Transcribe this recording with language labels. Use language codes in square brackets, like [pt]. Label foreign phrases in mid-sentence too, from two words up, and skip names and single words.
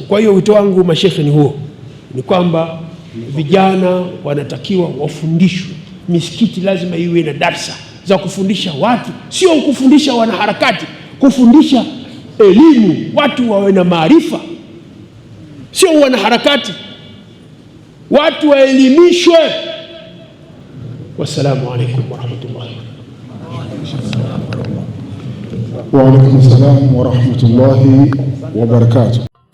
[sw] Kwa hiyo wito wangu mashekhe ni huo, ni kwamba vijana wanatakiwa wafundishwe. Misikiti lazima iwe na darsa za kufundisha watu, sio kufundisha wanaharakati, kufundisha elimu, watu wawe na maarifa, sio wanaharakati, watu waelimishwe. [ar] والسلام عليكم ورحمة الله وعليكم السلام ورحمة الله وبركاته.